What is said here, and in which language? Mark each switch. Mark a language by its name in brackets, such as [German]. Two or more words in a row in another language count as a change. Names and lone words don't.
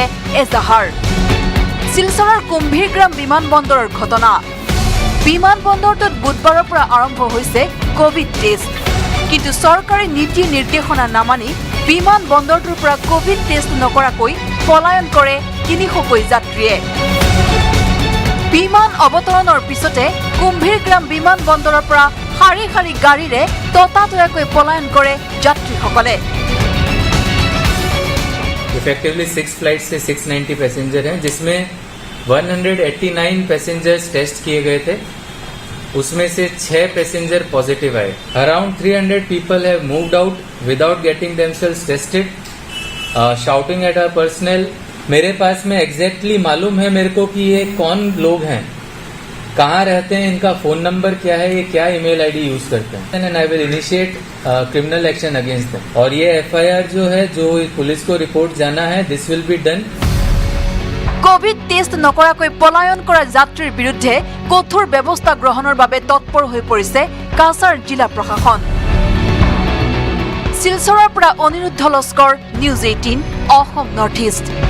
[Assamese] এজাহাৰ শিলচৰৰ কুম্ভীৰগ্ৰাম বিমানবন্দৰৰ ঘটনা বিমানবন্দৰটোত বুধবাৰৰ পৰা আৰম্ভ হৈছে কোভিড টেষ্ট কিন্তু চৰকাৰী নীতি নিৰ্দেশনা নামানি বিমানবন্দৰটোৰ পৰা কোভিড টেষ্ট নকৰাকৈ পলায়ন কৰে 300কৈ যাত্ৰীয়ে বিমান অৱতৰণৰ পিছতে কুম্ভীৰগ্ৰাম বিমানবন্দৰৰ পৰা শাৰী শাৰী গাড়ীৰে ততাতৈয়াকৈ পলায়ন কৰে যাত্ৰীসকলে [Hindi] इफेक्टिवली 6 फ्लाइट से 690 पैसेंजर हैं जिसमें 189 [English] passengers test [Hindi] किए गए थे उसमें से 6 [English] passenger positive [Hindi] आए अराउंड 300 [English] people have moved out without getting themselves tested shouting at our personal [Hindi] मेरे पास में एग्जैक्टली मालूम है मेरे को कि ये कौन लोग हैं कहाँ रहते हैं इनका [English] phone number [Hindi] क्या है ये क्या [English] email ID use [Hindi] करते हैं [English] and I will initiate criminal action against them [Hindi] और ये एफआईआर जो है जो पुलिस को रिपोर्ट जाना है [English] this will be done [Assamese] কোভিড টেষ্ট নকৰাকৈ পলায়ন কৰা যাত্ৰীৰ বিৰুদ্ধে কঠোৰ ব্যৱস্থা গ্ৰহণৰ বাবে তৎপৰ হৈ পৰিছে কাছাৰ জিলা প্ৰশাসন শিলচৰৰ পৰা অনিৰুদ্ধ লস্কৰ নিউজ 18 অসম নৰ্থ ইষ্ট